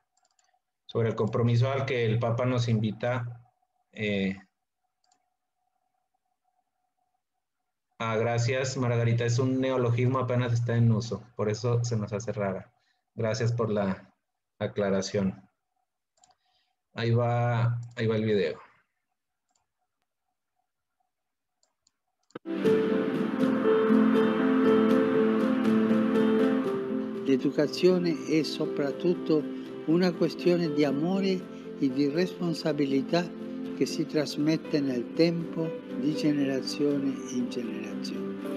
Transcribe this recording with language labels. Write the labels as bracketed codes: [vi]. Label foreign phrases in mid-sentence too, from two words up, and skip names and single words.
[es] al que el Papa nos invita gracias, Margarita, es un neologismo, apenas está en uso, por eso se nos hace rara. Gracias por la aclaración. Ahí va el video. [it] L'educazione è soprattutto una questione di amore e di responsabilità che si trasmette nel tempo di generazione in generazione.